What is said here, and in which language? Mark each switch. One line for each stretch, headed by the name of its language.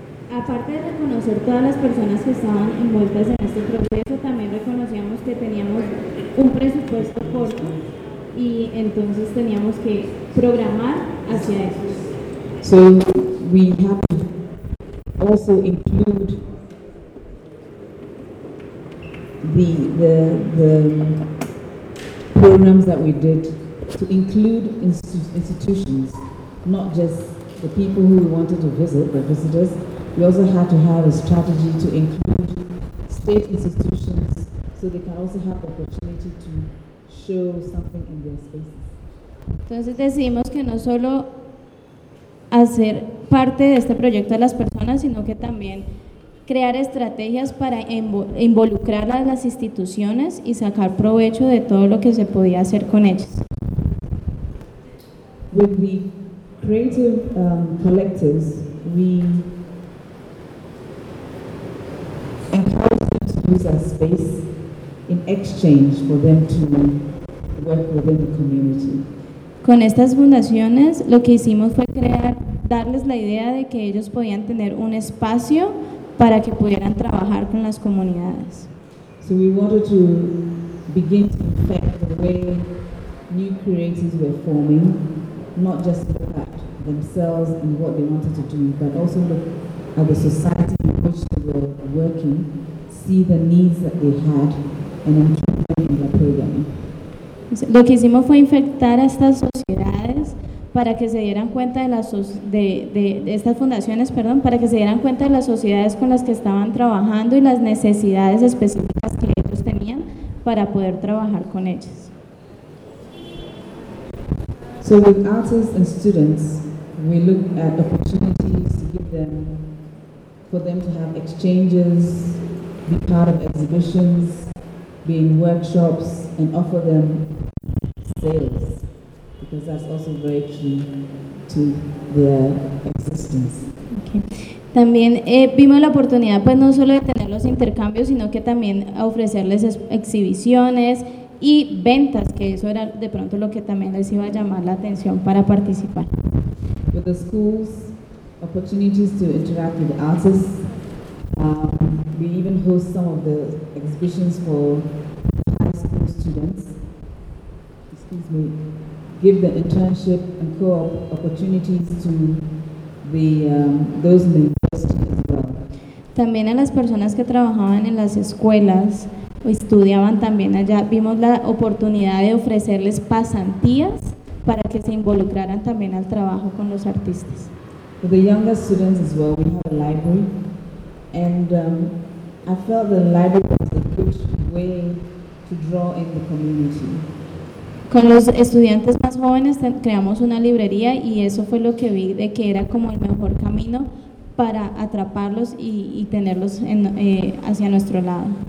Spanish: Aparte de reconocer todas las personas que estaban envueltas en este proceso, también reconocíamos que teníamos un presupuesto corto y entonces teníamos que programar hacia eso.
English: So we have to also include the programs that we did to include institutions, not just the people who we wanted to visit, the visitors. We also had to have a strategy to include state institutions so they can also have the opportunity to show something in their spaces.
Spanish: Entonces decidimos que no solo hacer parte de este proyecto a las personas, sino que también crear estrategias para involucrar a las instituciones y sacar provecho de todo lo que se podía hacer con ellas.
English: With the creative collectives, we encourage them to use our space in exchange for them to work within the community.
Spanish: Con estas fundaciones, lo que hicimos fue crear, darles la idea de que ellos podían tener un espacio para que pudieran trabajar con las comunidades.
English: So we wanted to begin to affect the way new creatives were forming, not just look at themselves and what they wanted to do, but also look at the society in which they were working, see the needs that they had, and include them in their programming.
Spanish: Lo que hicimos fue infectar a estas sociedades para que se dieran cuenta de las de estas fundaciones, para que se dieran cuenta de las sociedades con las que estaban trabajando y las necesidades específicas que ellos tenían para poder trabajar con ellas.
English: So with artists and students, we look at opportunities to give them, for them to have exchanges, be part of exhibitions, be in workshops, and offer them sales, because that's also very key to their existence. Okay.
Spanish: También vimos la oportunidad, pues, no solo de tener los intercambios, sino que también ofrecerles exhibiciones y ventas, que eso era de pronto lo que también les iba a llamar la atención para participar.
English: With the schools, opportunities to interact with artists. We even host some of the exhibitions for students, excuse me, give the internship and co-op opportunities to the those in the university as well.
Spanish: También a las personas que trabajaban en las escuelas o estudiaban también allá, vimos la oportunidad de ofrecerles pasantías para que se involucraran también al trabajo con los artistas.
English: For the younger students as well, we have a library, and I felt the library was a good way to draw in the community.
Spanish: Con los estudiantes más jóvenes creamos una librería y eso fue lo que vi, de que era como el mejor camino para atraparlos y tenerlos en, hacia nuestro lado.